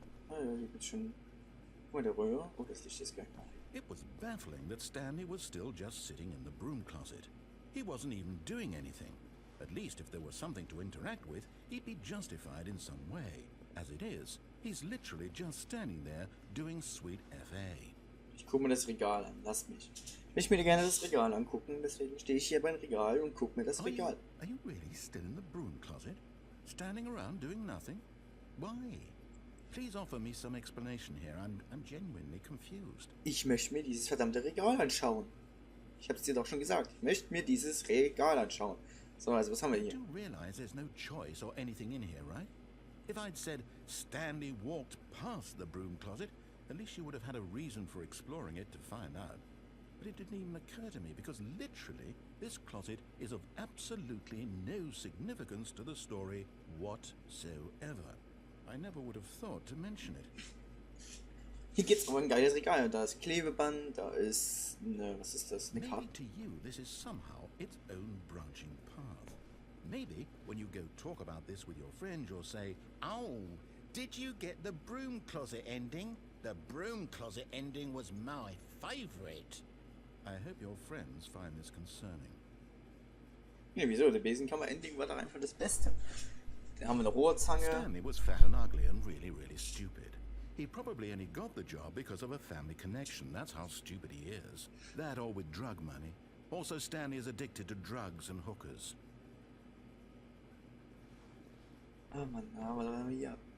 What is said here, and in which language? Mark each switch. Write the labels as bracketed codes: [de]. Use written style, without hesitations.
[de] Ah ja, hier gibt's schon... Oh, der Röhre. Oh, das Licht ist geil. [en] It was baffling that Stanley was still just sitting in the broom closet. He wasn't even doing anything. At least if there was something to interact with, he'd be justified in some way. As it is, he's literally just standing there doing sweet FA. [de] Ich gucke mir das Regal an, lass mich. Ich möchte gerne das Regal angucken, deswegen stehe ich hier beim Regal und gucke mir das Regal. [en] Are you really still in the broom closet? Standing around doing nothing? Why? Please offer me some explanation here. I'm genuinely confused. [de] Ich möchte mir dieses verdammte Regal anschauen. Ich hab's dir doch schon gesagt. Ich möchte mir dieses Regal anschauen. So, also was haben wir hier? [en] You do realize there's no choice or anything in here, right? If I'd said Stanley walked past the broom closet, at least you would have had a reason for exploring it to find out. But it didn't even occur to me because literally this closet is of absolutely no significance to the story whatsoever. I never would have thought to mention it. [de] Hier gibt's aber ein geiles Regal. Da ist Klebeband, da ist eine, was ist das? Eine [en] Maybe [de] Karte. [en] to you this is somehow its own branching path. Maybe when you go talk about this with your friend you'll say, "Oh, did you get the broom closet ending? The broom closet ending was my favorite." I hope your friends find this concerning. [de] Ja, wieso? Der Besenkammer-Ending war doch einfach das Beste. Da haben wir eine Rohrzange. [en] Stanley was fat and ugly and really, really stupid. He probably only got the job because of a family connection. That's how stupid he is. That or with drug money. Also, Stanley is addicted to drugs and hookers. [de] Oh Mann, aber ja.